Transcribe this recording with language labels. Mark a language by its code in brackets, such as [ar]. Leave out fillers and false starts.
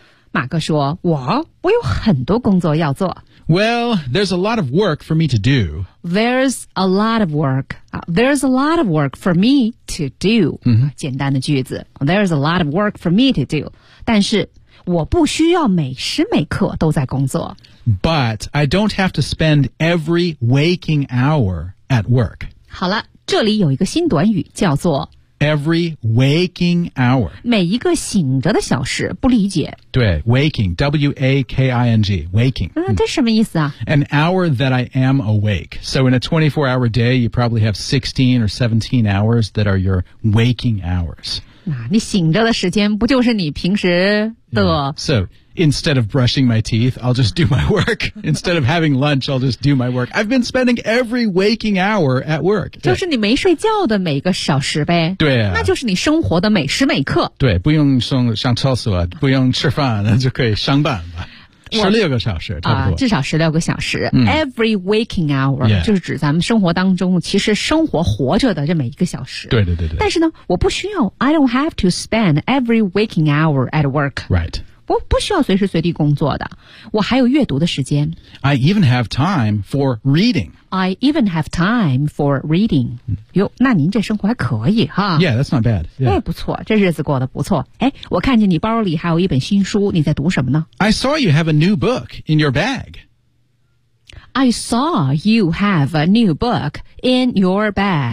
[zh] 马克说，我有很多工作要做。 [en] Well, there's a lot of work for me to do. There's a lot of work. There's a lot of work for me to do.、嗯、 [zh] 简单的句子。 [en] There's a lot of work for me to do. [zh] 但是我不需要每时每刻都在工作。 [en] But I don't have to spend every waking hour at work. [zh] 好了，这里有一个新短语叫做 [en] every waking hour. [zh] 每一个醒着的小时，不理解。 [en] 对 ，waking, W-A-K-I-N-G, waking. [zh] 嗯，这什么意思啊 [en] ？An hour that I am awake. So in a 24-hour day, you probably have 16 or 17 hours that are your waking hours. [zh] 那你醒着的时间不就是你平时的、 [en] yeah. ？So. Instead of brushing my teeth, I'll just do my work. Instead of having lunch, I'll just do my work. I've been spending every waking hour at work. [zh] 就是你没睡觉的每个小时呗。对、啊、那就是你生活的每时每刻。对，不用上厕所，不用吃饭，就可以上班吧。 16个小时，差不多。至少16个小时。嗯、 [en] every waking hour、 yeah. [zh] 就是指咱们生活当中其实生活活着的这每一个小时。对对对对。但是呢，我不需要 [en] I don't have to spend every waking hour at work. Right. [zh] 我不需要随时随地工作的，我还有阅读的时间。 [en] I even have time for reading. I even have time for reading. [zh] 哟，那您这生活还可以哈。 [en] Yeah, that's not bad. 哎、 yeah. ， [zh] 不错，这日子过得不错。哎，我看见你包里还有一本新书，你在读什么呢 [en] ？I saw you have a new book in your bag. I saw you have a new book in your bag.、